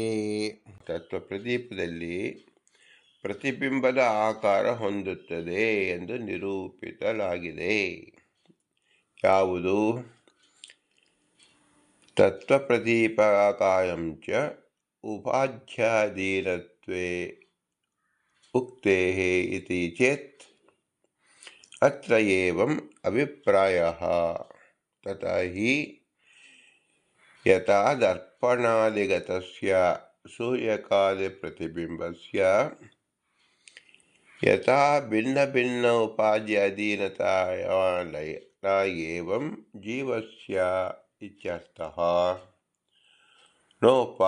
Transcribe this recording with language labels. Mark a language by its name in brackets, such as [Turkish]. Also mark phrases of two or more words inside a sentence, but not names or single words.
[Kannada] ತತ್ವಪ್ರದೀಪದಲ್ಲಿ ಪ್ರತಿಬಿಂಬದ ಆಕಾರ ಹೊಂದುತ್ತದೆ ಎಂದು ನಿರೂಪಿಸಲಾಗಿದೆ. ಯಾವುದು? [Sanskrit] ತತ್ವಪ್ರದೀಪಕಾಯಂ ಚ ಉಪಾಧ್ಯಾಧೀನತ್ವೇ ಉಕ್ತೇಃ ಇತಿ ಚೇತ್ ಅತ್ರ ಏವಂ ಅಭಿಪ್ರಾಯಃ ತಥಾ ಹಿ ಯಥಾ ದರ್ಪಣಾದಿಗತಸ್ಯ ಸೂರ್ಯಕಾದಿ ಪ್ರತಿಬಿಂಬಸ್ಯ ಯಥಾ ಭಿನ್ನ ಉಪಾಧ್ಯಾಧೀನತಾಯ ನ ಏವಂ ಜೀವಸ್ಯ ಇತ್ಯರ್ಥಃ.